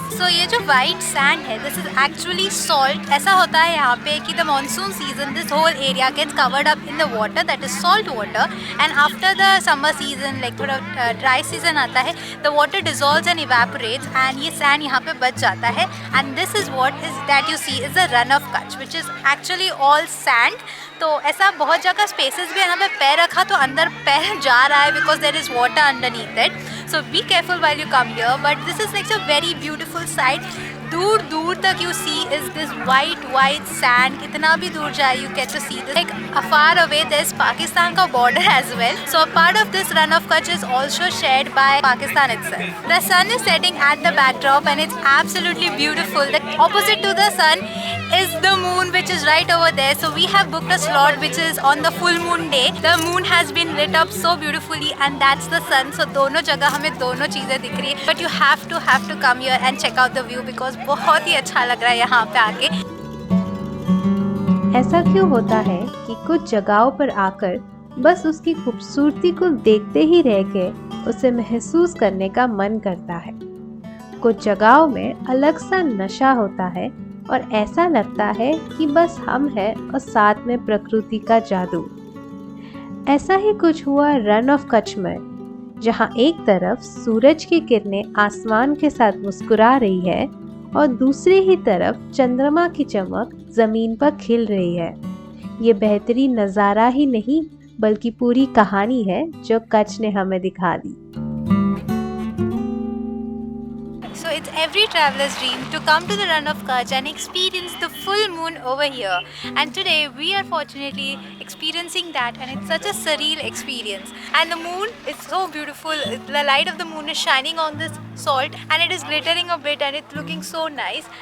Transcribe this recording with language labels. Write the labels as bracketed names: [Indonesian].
[English] So [Hindi] ये जो white sand है, [English] this is actually salt. [Hindi] ऐसा होता है यहाँ पे कि [English] the monsoon season, this whole area gets covered up in the water, that is salt water, and after the summer season, like [Hindi] थोड़ा dry season आता है, [English] the water dissolves and evaporates, and [Hindi] ये sand यहाँ पे बच जाता है, [English] and this is what is that you see is the Run of Kutch, which is actually all sand. [Hindi] तो ऐसा बहुत जगह स्पेसेस भी यहाँ पे पैर रखा तो अंदर पैर जा रहा है [English] because there is water underneath it. So be careful while you come here. But this is like a very beautiful sight. [Hindi] दूर दूर तक [English] you see is this white sand. [Hindi] कितना भी दूर जाए [English] you get to see this. Like far away there's Pakistan का border as well. So a part of this Run of Kutch is also shared by Pakistan itself. The sun is setting at the backdrop and it's absolutely beautiful. The opposite to the sun is the moon, which is right over there. So we have booked a slot which is on the full moon day. The moon has been lit up so beautifully and that's the sun. [Hindi] So दोनों जगह हमें दोनों चीज़ें दिख रही है. [English] But you have to come here and check out the view because [Hindi] बहुत ही अच्छा लग रहा है यहाँ पे आके. ऐसा क्यों होता है कि कुछ जगहों पर आकर बस उसकी खूबसूरती को देखते ही रह के उसे महसूस करने का मन करता है. कुछ जगहों में अलग सा नशा होता है और ऐसा लगता है कि बस हम हैं और साथ में प्रकृति का जादू. ऐसा ही कुछ हुआ रन ऑफ कच्छ में, जहां एक तरफ सूरज की किरणें आसमान के साथ मुस्कुरा रही है और दूसरी ही तरफ चंद्रमा की चमक जमीन पर खिल रही है. ये बेहतरीन नज़ारा ही नहीं बल्कि पूरी कहानी है जो कच्छ ने हमें दिखा दी. [English] So it's every traveler's dream to come to the Run of Kutch and experience the full moon over here. And today we are fortunately experiencing that, and it's such a surreal experience. And the moon is so beautiful. The light of the moon is shining on this salt and it is glittering a bit and it's looking so nice.